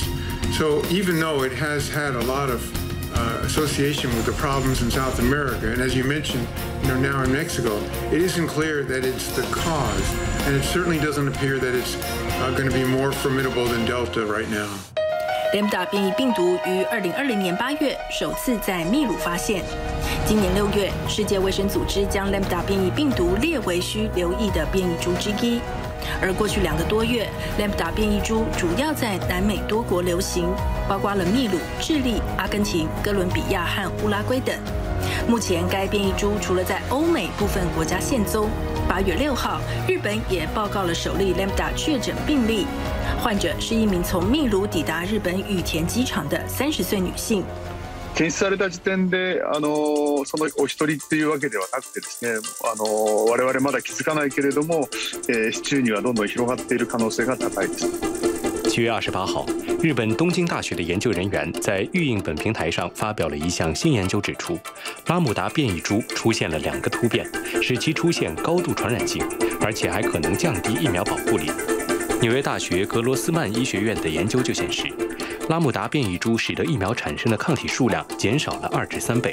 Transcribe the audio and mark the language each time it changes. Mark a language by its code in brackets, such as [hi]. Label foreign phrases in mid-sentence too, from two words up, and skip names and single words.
[en] So even though it has had a lot of association with the problems in South America, and as you mentioned, now in Mexico, it isn't clear that it's the cause, and it certainly doesn't appear that it's going to be more formidable than Delta right now. [zh] Lambda 变异病毒于2020年8月首次在秘鲁发现。今年6月，世界卫生组织将 Lambda 变异病毒列为需留意的变异株之一。而过去2个多月 ，Lambda 变异株主要在南美多国流行，包括了秘鲁、智利、阿根廷、哥伦比亚和乌拉圭等。目前，该变异株除了在欧美部分国家现踪，8月6号，日本也报告了首例 Lambda 确診病例，患者是一名从秘鲁抵達日本羽田機場的30歲女性。 [ja] 検出された時点でそのお一人っていうわけではなくてですね、我々まだ気づかないけれども、市中にはどんどん広がっている可能性が高いです。 [zh] 7 月28号，日本东京大学的研究人员在预印本平台上发表了一项新研究，指出拉姆达变异株出现了2个突变，使其出现高度传染性，而且还可能降低疫苗保护力。纽约大学格罗斯曼医学院的研究就显示，拉姆达变异株使得疫苗产生的抗体数量减少了2至3倍。